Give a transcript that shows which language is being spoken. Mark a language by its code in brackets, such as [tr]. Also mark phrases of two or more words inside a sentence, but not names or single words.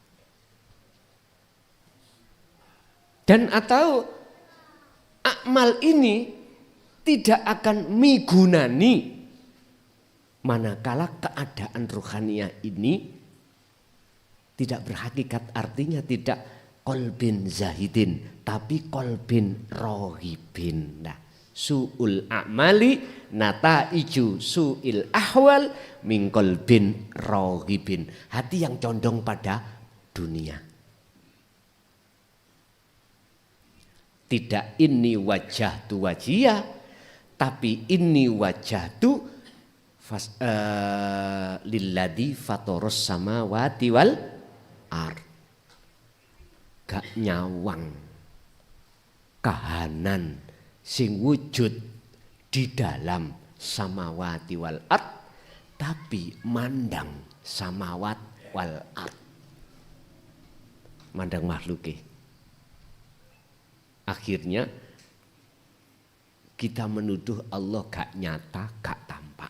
[id] Dan atau amal ini tidak akan migunani manakala keadaan rohaniah ini tidak berhakikat, artinya tidak [ar] قلبٍ زاهدٍ, [id] tapi [ar] قلبٍ راهبٍ. Nah, سوء الأعمال نتائج سوء الأحوال من قلبٍ راهبٍ. [id] Hati yang condong pada dunia. Tidak ini wajah tu wajiyah, tapi ini wajah tu [ar] للذي فطر السماوات والأرض. [jv] Gak nyawang kahanan sing wujud [id] di dalam [ar] السماوات والأرض, [jv] tapi mandang [ar] السماوات والأرض, [jv] mandang makhluke. [id] Akhirnya kita menuduh Allah gak nyata, gak tampak.